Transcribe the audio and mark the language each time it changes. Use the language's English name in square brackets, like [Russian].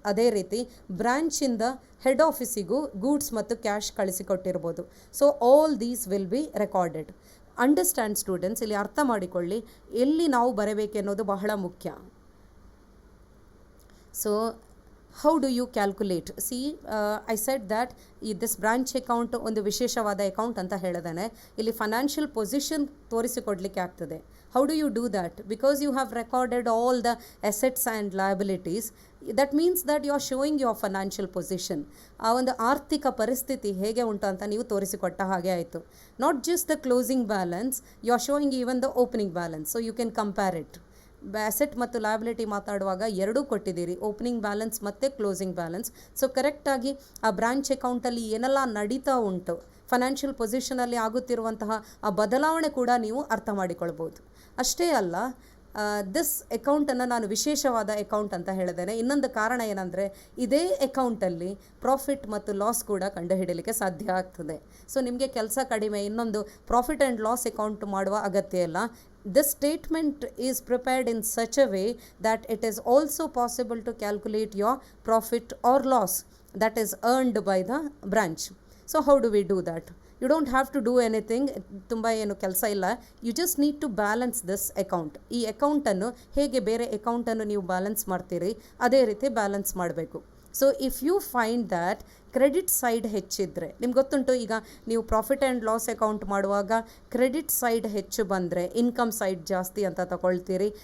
[Kannada] ಅದೇ ರೀತಿ ಬ್ರಾಂಚಿಂದ head ಆಫೀಸಿಗೂ goods ಮತ್ತು cash ಕಳಿಸಿಕೊಟ್ಟಿರ್ಬೋದು. [English] So all these will be recorded. Understand students, [Kannada] ಇಲ್ಲಿ ಅರ್ಥ ಮಾಡಿಕೊಳ್ಳಿ, ಎಲ್ಲಿ ನಾವು ಬರಬೇಕೆನ್ನೋದು ಬಹಳ ಮುಖ್ಯ. [English] So how do you calculate? See, I said that this branch account [Kannada] ಒಂದು ವಿಶೇಷವಾದ ಅಕೌಂಟ್ ಅಂತ ಹೇಳಿದಾನೆ. ಇಲ್ಲಿ ಫೈನಾನ್ಷಿಯಲ್ ಪೊಸಿಷನ್ ತೋರಿಸಿಕೊಡ್ಲಿಕ್ಕೆ ಆಗ್ತದೆ. [English] How do you do that? Because you have recorded all the assets and liabilities, that means that you are showing your financial position. [Kannada] ಆ ಒಂದು ಆರ್ಥಿಕ ಪರಿಸ್ಥಿತಿ ಹೇಗೆ ಉಂಟು ಅಂತ ನೀವು ತೋರಿಸಿಕೊಟ್ಟ ಹಾಗೆ ಆಯಿತು. [English] Not just the closing balance, you are showing even the opening balance, so you can compare it. [Kannada] Asset ಮತ್ತು ಲಯಬಿಲಿಟಿ ಮಾತಾಡುವಾಗ ಎರಡೂ ಕೊಟ್ಟಿದ್ದೀರಿ, ಓಪನಿಂಗ್ ಬ್ಯಾಲೆನ್ಸ್ ಮತ್ತು ಕ್ಲೋಸಿಂಗ್ ಬ್ಯಾಲೆನ್ಸ್. ಸೊ ಕರೆಕ್ಟಾಗಿ ಆ ಬ್ರಾಂಚ್ ಅಕೌಂಟಲ್ಲಿ ಏನೆಲ್ಲ ನಡೀತಾ ಉಂಟು, ಫೈನಾನ್ಷಿಯಲ್ ಪೊಸಿಷನಲ್ಲಿ ಆಗುತ್ತಿರುವಂತಹ ಆ ಬದಲಾವಣೆ ಕೂಡ ನೀವು ಅರ್ಥ ಮಾಡಿಕೊಳ್ಬೋದು. ಅಷ್ಟೇ ಅಲ್ಲ, ದಿಸ್ ಅಕೌಂಟನ್ನು ನಾನು ವಿಶೇಷವಾದ ಅಕೌಂಟ್ ಅಂತ ಹೇಳಿದ್ದೇನೆ. ಇನ್ನೊಂದು ಕಾರಣ ಏನಂದರೆ ಇದೇ ಅಕೌಂಟಲ್ಲಿ ಪ್ರಾಫಿಟ್ ಮತ್ತು ಲಾಸ್ ಕೂಡ ಕಂಡುಹಿಡಲಿಕ್ಕೆ ಸಾಧ್ಯ ಆಗ್ತದೆ. ಸೊ ನಿಮಗೆ ಕೆಲಸ ಕಡಿಮೆ, ಇನ್ನೊಂದು ಪ್ರಾಫಿಟ್ ಆ್ಯಂಡ್ ಲಾಸ್ ಅಕೌಂಟ್ ಮಾಡುವ ಅಗತ್ಯ ಇಲ್ಲ. [English] This statement is prepared in such a way that it is also possible to calculate your profit or loss that is earned by the branch. So how do we do that? You don't have to do anything, [Kannada] ತುಂಬ ಏನು ಕೆಲಸ ಇಲ್ಲ. [English] You just need to balance this account. [Kannada] ಈ ಅಕೌಂಟನ್ನು ಹೇಗೆ ಬೇರೆ ಅಕೌಂಟನ್ನು ನೀವು ಬ್ಯಾಲೆನ್ಸ್ ಮಾಡ್ತೀರಿ ಅದೇ ರೀತಿ ಬ್ಯಾಲೆನ್ಸ್ ಮಾಡಬೇಕು. [English] so if you find that [Kannada] credit side ಹೆಚ್ಚಿದ್ರೆ, ನಿಮ್ಗೆ ಗೊತ್ತುಂಟು ಈಗ ನೀವು ಪ್ರಾಫಿಟ್ ಆ್ಯಂಡ್ ಲಾಸ್ ಅಕೌಂಟ್ ಮಾಡುವಾಗ ಕ್ರೆಡಿಟ್ ಸೈಡ್ ಹೆಚ್ಚು ಬಂದರೆ ಇನ್ಕಮ್ ಸೈಡ್ ಜಾಸ್ತಿ ಅಂತ ತಗೊಳ್ತೀರಿ.